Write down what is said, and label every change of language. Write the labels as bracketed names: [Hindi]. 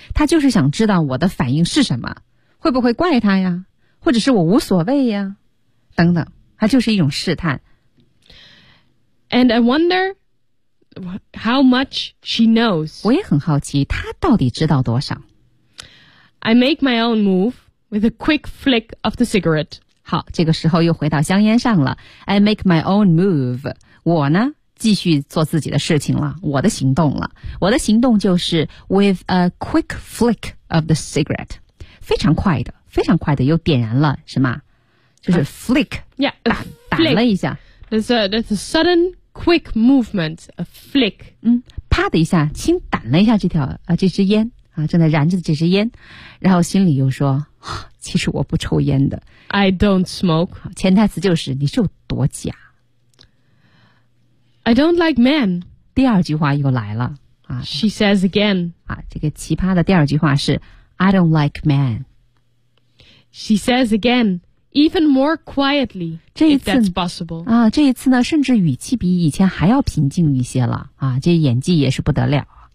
[Chinese] 他就是想知道我的反应是什么，会不会怪他呀，或者是我无所谓呀等等，他就是一种试探。 [English] And I wonder how much she knows. [Chinese] 我也很好奇他到底知道多少。 [English] I make my own move with a quick flick of the cigarette. [Chinese] 好，这个时候又回到香烟上了。 [English] I make my own move. [Chinese] 我呢继续做自己的事情了，我的行动了。我的行动就是 [English] with a quick flick of the cigarette. [Chinese] 非常快的，非常快的又点燃了，是吗？就是 flick. [English] Yeah, [Chinese] flick. 打了一下。 [English] That's a sudden quick movement, a flick. [Chinese] 啪的一下轻掸了一下这支烟。正在燃着的这支烟，然后心里又说，其实我不抽烟的。 [English] I don't smoke. [Chinese] 潜台词就是你是有多假。 [English] I don't like men. [Chinese] 第二句话又来了， [English] She says again. [Chinese] 这个奇葩的第二句话是 [English] I don't like men. She says again, even more quietly, if that's possible. [Chinese] 这一次呢甚至语气比以前还要平静一些了，这演技也是不得了。